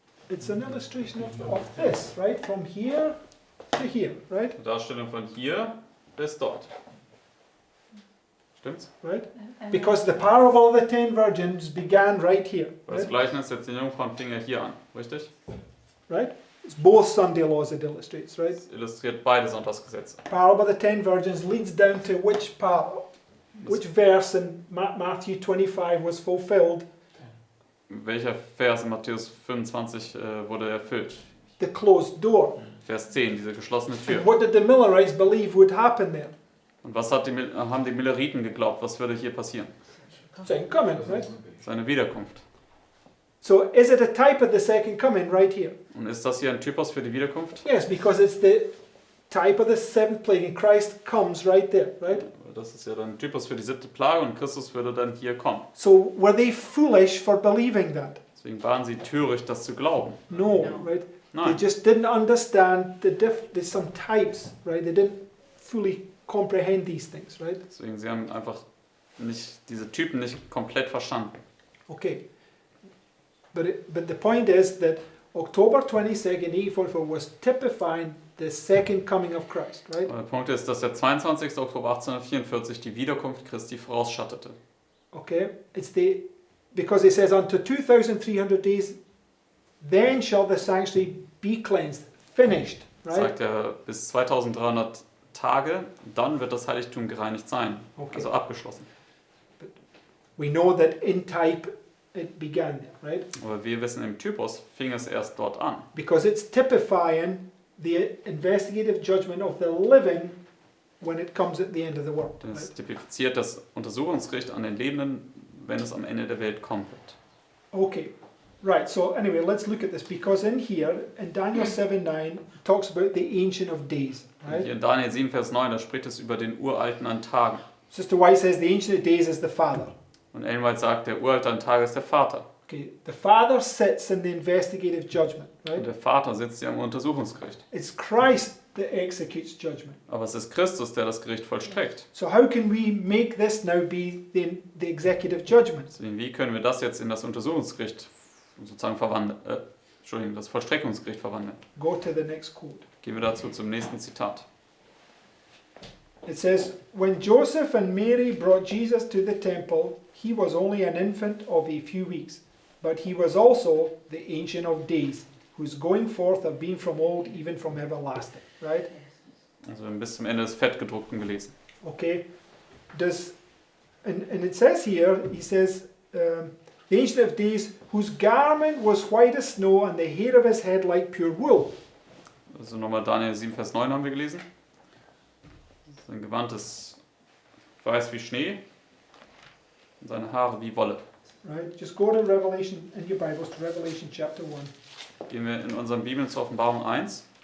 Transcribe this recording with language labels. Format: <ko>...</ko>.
<en>It's an illustration of this, right? From here to here, right?</en> <de>Die Darstellung von hier bis dort. Stimmt's?</de> <en>Right? Because the parable of the 10 virgins began right here,</en> <de>Das</de> <en>right?</en> <de>Gleichnis der 10 Jungfrauen fing ja hier an, richtig?</de> <en>Right? It's both Sunday laws it illustrates, right?</en> <de>Das illustriert beide Sonntagsgesetze.</de> <en>Parable of the 10 virgins leads down to which verse in Matthew 25 was fulfilled?</en> <de>Welcher Vers in Matthäus 25 wurde erfüllt?</de> <en>The closed door,</en> <de>Vers 10, diese geschlossene Tür.</de> <en>And what did the Millerites believe would happen there?</en> <de>Und was haben die Milleriten geglaubt, was würde hier passieren?</de> <en>Second coming, right?</en> <de>Seine Wiederkunft.</de> <en>So is it a type of the second coming right here?</en> <de>Und ist das hier ein Typus für die Wiederkunft?</de> <en>Yes, because it's the type of the seventh plague and Christ comes right there, right?</en> <de>Das ist ja dann ein Typus für die 7. Plage und Christus würde dann hier kommen.</de> <en>So were they foolish for believing that?</en> <de>Deswegen waren sie töricht, das zu glauben.</de> <en>No, right? They</en> <de>Nein,</de> <en>just didn't understand there's some types, right? They didn't fully comprehend these things, right?</en> <de>deswegen sie haben einfach nicht diese Typen nicht komplett verstanden.</de> <en>Okay. But the point is that October 22nd, 1844 was typifying the second coming of Christ, right?</en> <de>Aber der Punkt ist, dass der 22. Oktober 1844 die Wiederkunft Christi vorausschattete.</de> <en>Okay? Because it says unto 2,300 days, then shall the sanctuary be cleansed, finished, right?</en> <de>Sagt er, bis 2300 Tage, dann wird das Heiligtum gereinigt sein,</de> <en>Okay.</en> <de>also abgeschlossen.</de> <en>We know that in type it began there, right?</en> <de>Aber wir wissen, im Typus fing es erst dort an.</de> <en>Because it's typifying the investigative judgment of the living when it comes at the end of the world.</en> <de>Denn es</de> <en>Right?</en> <de>typifiziert das Untersuchungsgericht an den Lebenden, wenn es am Ende der Welt kommen wird.</de> <en>Okay, right. So anyway, let's look at this because in here, in Daniel 7:9, it talks about the Ancient of Days,</en> <de>Und</de> <en>right?</en> <de>hier in Daniel 7, Vers 9, da spricht es über den Uralten an Tagen.</de> <en>Sister White says the Ancient of Days is the Father.</en> <de>Und Ellen White sagt, der Uralte an Tagen ist der Vater.</de> <en>Okay, the Father sits in the investigative judgment,</en> <de>Und</de> <en>right?</en> <de>der Vater sitzt ja im Untersuchungsgericht.</de> <en>It's Christ that executes judgment.</en> <de>Aber es ist Christus, der das Gericht vollstreckt.</de> <en>So how can we make this now be the executive judgment?</en> <de>Deswegen, wie können wir das jetzt in das Untersuchungsgericht sozusagen verwandeln? Das Vollstreckungsgericht verwandeln.</de> <en>Go to the next quote.</en> <de>Gehen wir dazu zum nächsten Zitat.</de> <en>It says, when Joseph and Mary brought Jesus to the temple, he was only an infant of a few weeks, but he was also the Ancient of Days, whose going forth have been from old, even from everlasting. Right?</en> <de>Also wir haben bis zum Ende des Fettgedruckten gelesen.</de> <en>Okay. And it says here, he says, the Ancient of Days, whose garment was white as snow, and the hair of his head like pure wool.</en> <de>Also nochmal Daniel 7, Vers 9 haben wir gelesen. Sein Gewand ist weiß wie Schnee und seine Haare wie Wolle.</de> <en>Right? Just go to Revelation, in your Bibles, to Revelation chapter 1,</en> <de>Gehen wir in unseren Bibeln zur Offenbarung 1</de>